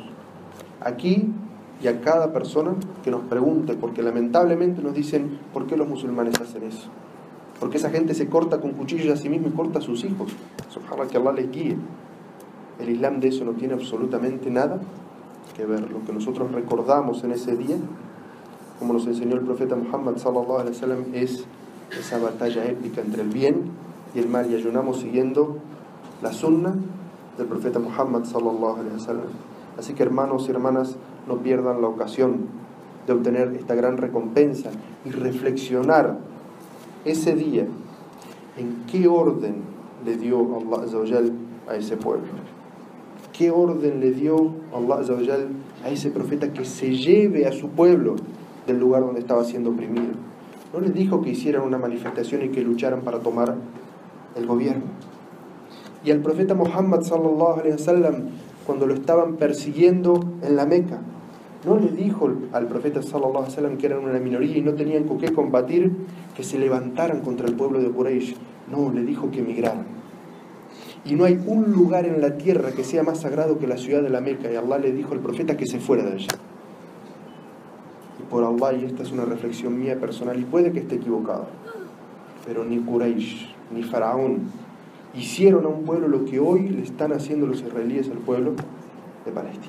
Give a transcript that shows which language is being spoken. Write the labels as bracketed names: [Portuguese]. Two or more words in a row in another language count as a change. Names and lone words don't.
[Spanish] Aquí y a cada persona que nos pregunte, porque lamentablemente nos dicen ¿por qué los musulmanes hacen eso? Porque esa gente se corta con cuchillos a sí mismo y corta a sus hijos. Subhanallah, que Allah les guíe. El Islam de eso no tiene absolutamente nada que ver. Lo que nosotros recordamos en ese día, como nos enseñó el profeta Muhammad [Arabic] صلى الله عليه وسلم, [Spanish] es esa batalla épica entre el bien y el mal, y ayunamos siguiendo la sunna del profeta Muhammad [Arabic] صلى الله عليه وسلم. [Spanish] Así que hermanos y hermanas, no pierdan la ocasión de obtener esta gran recompensa y reflexionar ese día en qué orden le dio [Arabic] الله عز وجل [Spanish] a ese pueblo. ¿Qué orden le dio [Arabic] الله عز وجل [Spanish] a ese profeta que se lleve a su pueblo del lugar donde estaba siendo oprimido? No les dijo que hicieran una manifestación y que lucharan para tomar el gobierno. Y al profeta Muhammad [Arabic] صلى الله عليه وسلم, [Spanish] cuando lo estaban persiguiendo en la Meca, no le dijo al profeta [Arabic] صلى الله عليه وسلم [Spanish] que eran una minoría y no tenían con qué combatir, que se levantaran contra el pueblo de Quraysh. No, le dijo que emigraran. Y no hay un lugar en la tierra que sea más sagrado que la ciudad de la Meca, y Allah le dijo al profeta que se fuera de allá. Y por Allah, y esta es una reflexión mía personal y puede que esté equivocado, pero ni Quraysh ni Faraón hicieron a un pueblo lo que hoy le están haciendo los israelíes al pueblo de Palestina.